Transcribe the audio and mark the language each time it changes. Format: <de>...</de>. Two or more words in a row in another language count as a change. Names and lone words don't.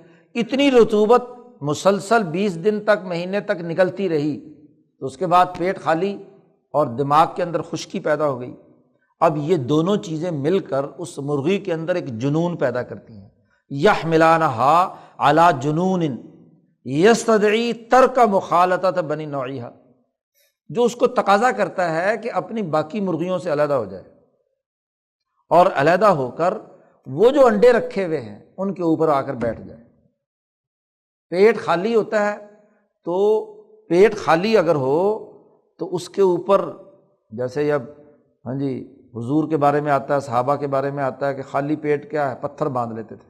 <ur>اتنی رطوبت مسلسل 20 دن تک، مہینے تک نکلتی رہی، تو اس کے بعد پیٹ خالی اور دماغ کے اندر خشکی پیدا ہو گئی۔ اب یہ دونوں چیزیں مل کر اس مرغی کے اندر ایک جنون پیدا کرتی ہیں۔</ur> <ar>یحملانھا علی جنون یستدعی ترک مخالطۃ بنی نوعھا،</ar> <ur>جو اس کو تقاضا کرتا ہے کہ اپنی باقی مرغیوں سے علیحدہ ہو جائے، اور علیحدہ ہو کر وہ جو انڈے رکھے ہوئے ہیں ان کے اوپر آ کر بیٹھ جائے۔ پیٹ خالی ہوتا ہے تو پیٹ خالی اگر ہو تو اس کے اوپر، جیسے اب ہاں جی حضور کے بارے میں آتا ہے، صحابہ کے بارے میں آتا ہے کہ خالی پیٹ کیا ہے، پتھر باندھ لیتے تھے۔</ur>